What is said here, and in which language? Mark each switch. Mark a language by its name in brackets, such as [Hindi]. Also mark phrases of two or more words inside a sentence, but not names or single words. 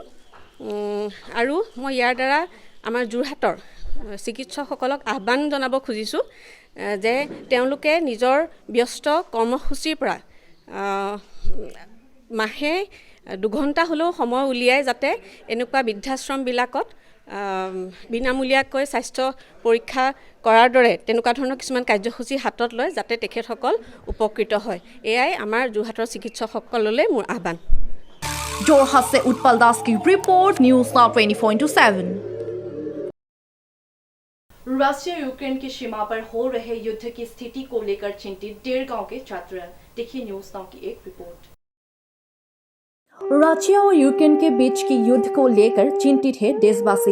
[Assamese] আৰু মই ইয়াৰ দ্বাৰা আমাৰ যোৰহাটৰ চিকিৎসকসকলক আহ্বান জনাব খুজিছোঁ যে তেওঁলোকে নিজৰ ব্যস্ত কৰ্মসূচীৰ পৰা মাহে 2 ঘণ্টা হ'লেও সময় উলিয়াই যাতে এনেকুৱা বৃদ্ধাশ্ৰমবিলাকত বিনামূলীয়াকৈ স্বাস্থ্য পৰীক্ষা কৰাৰ দৰে তেনেকুৱা ধৰণৰ কিছুমান কাৰ্যসূচী হাতত লয় যাতে তেখেতসকল উপকৃত হয়। এয়াই আমাৰ যোৰহাটৰ চিকিৎসকসকললৈ মোৰ আহ্বান। [Hindi] जोरहाट से उत्पल दास की रिपोर्ट, न्यूज़ नाउ 24/7। रशिया यूक्रेन की सीमा पर हो रहे युद्ध की स्थिति को लेकर चिंतित डेरगांव के छात्र। देखिए न्यूज़ नाउ की एक रिपोर्ट। रशिया और यूक्रेन के बीच की युद्ध को लेकर चिंतित है देशवासी।